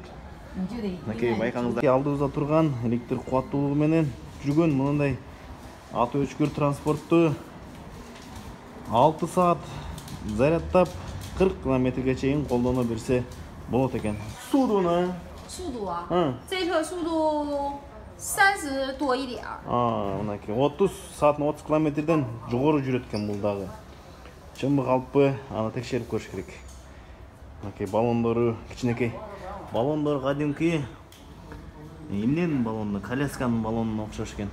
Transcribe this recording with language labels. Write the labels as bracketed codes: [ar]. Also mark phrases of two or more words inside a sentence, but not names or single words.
[ky] Мынакей байкаңыздар. Алдыбызда турган электр кубаттуулугу менен жүргөн мындай аты өчкүр транспортту 6 саат зарядтап 40 километрге чейин колдоно берсе болот экен. Судуна. [zh] 速度啊，这车速度30多一点。 [ky] Мынакей 30 саатына 30 километрден жогору жүрөт экен бул дагы. Чынбы калппы, аны текшерип көрүш керек. Мынакей баллондору кичинекей. Баллондор кадимки эмненин баллону, колясканын баллонуна окшош экен.